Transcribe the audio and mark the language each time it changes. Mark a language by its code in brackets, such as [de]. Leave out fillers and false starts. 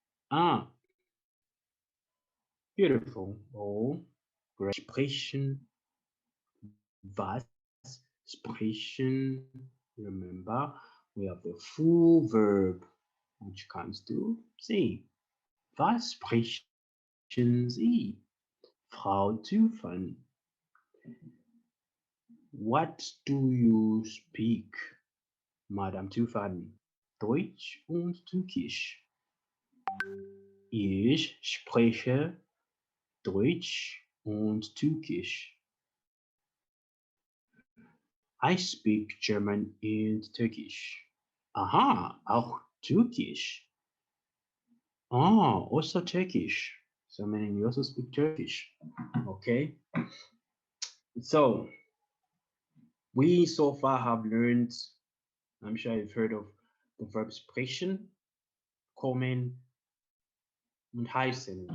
[en] Ah, beautiful or great. [de] Sprechen, was, sprechen. [en] Remember, we have the full verb, which comes to see. [de] Was sprechen Sie, Frau Tüfan? [en] What do you speak, Madame Tüfan? [de] Deutsch und Türkisch. Ich spreche Deutsch und Türkisch. [en] I speak German and Turkish. Aha, [de] auch Türkisch. [en] Oh, also Turkish. So meaning you also speak Turkish. Okay. So we so far have learned, I'm sure you've heard of the verb sprechen, kommen, and heißen.